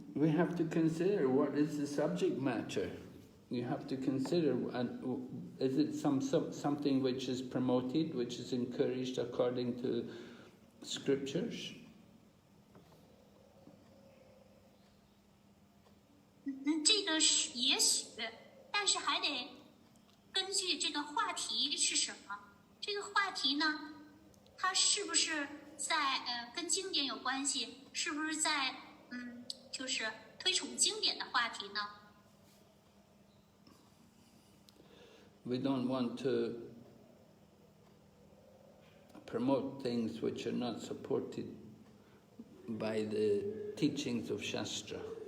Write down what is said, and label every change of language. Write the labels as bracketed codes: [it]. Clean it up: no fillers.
[en] We have to consider what is the subject matter. You have to consider, is it something which is promoted, which is encouraged according to scriptures? [zh] 这个是也许，但是还得根据这个话题是什么。这个话题呢，它是不是在跟经典有关系？是不是在就是推崇经典的话题呢？ [en] We don't want to promote things which are not supported by the teachings of Shastra.